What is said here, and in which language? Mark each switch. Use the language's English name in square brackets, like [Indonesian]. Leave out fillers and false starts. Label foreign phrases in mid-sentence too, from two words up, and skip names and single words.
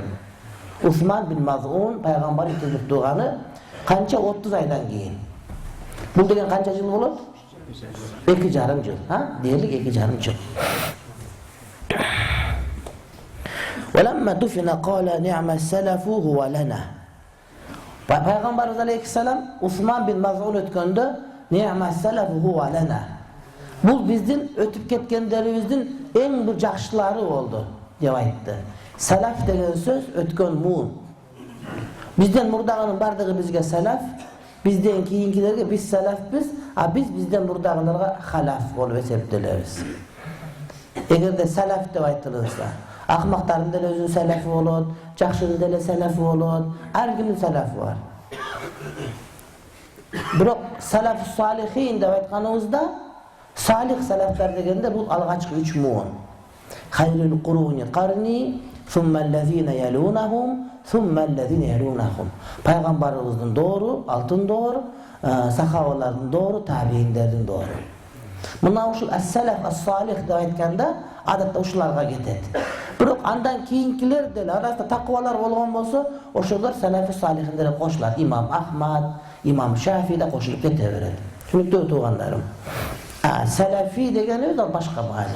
[Kyrgyz] Усман бин Мазун пайгамбар итилип турганы канча 30 айдан кийин. Бул деген канча жыл болот? 2,5 жыл, дээрлик 2,5 жыл. [Arabic] ولما دفن قال نعم السلف هو لنا. [Kyrgyz] Пайгамбарыбыз алейхиссалам Усман бин Мазун өткөндө [Arabic] نعم السلف هو لنا. [Kyrgyz] Бул биздин өтүп кеткендерибиздин эң бир жакшылары болду деп айтты. Салаф деген сөз өткөн муун. Бизден мурдагынын бардыгы бизге салаф, бизден кийинкилерге биз салафпыз, биз бизден мурдагыларга халаф болуп эсептелебиз. Эгерде салаф деп айтылса, акмактардын деле өзүнүн салафы болот, жакшынын деле салафы болот, ар кимдин салафы бар. Бирок [Arabic] سلف صالحين [Kyrgyz] деп айтканыбызда салих салафтар дегенде бул алгачкы 3 муун. [Arabic] خير القرون قرني، ثم الذين يلونهم، ثم الذين يلونهم. [Kyrgyz] Пайгамбарыбыздын доору, алтын доор, сахабалардын доору, табииндердин доору. Мына ушул [Arabic] السلف الصالح [Kyrgyz] деп айтканда адатта ушуларга кетет. Бирок андан кийинкилер деле арасында таквалар болгон болсо, ошолор салаф салихиндерге кошулат. Имам Ахмад, Имам Шафи да кошулуп кете берет. Түнүктүү туугандарым. Салафи деген өз башка маани.